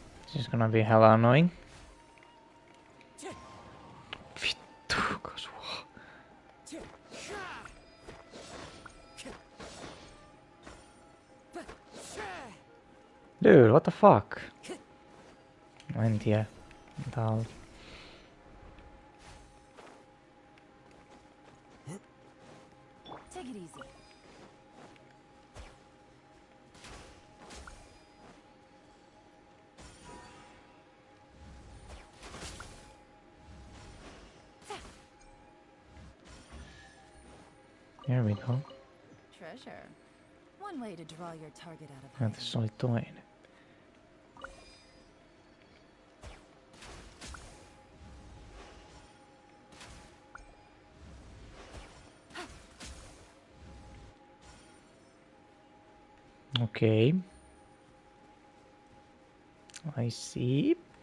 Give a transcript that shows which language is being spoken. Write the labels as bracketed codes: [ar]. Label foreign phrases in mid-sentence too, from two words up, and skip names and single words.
[en] This is gonna be hella annoying. [fi] Vittu, kasvaa. [en] Dude, what the fuck? [fi] No en tiedä. Mitä on? [en] Take it easy. Here we go. Treasure. One way to draw your target out of [fi] Ja [en] hiding. [fi] tässä oli toinen. Okei. [en] I see.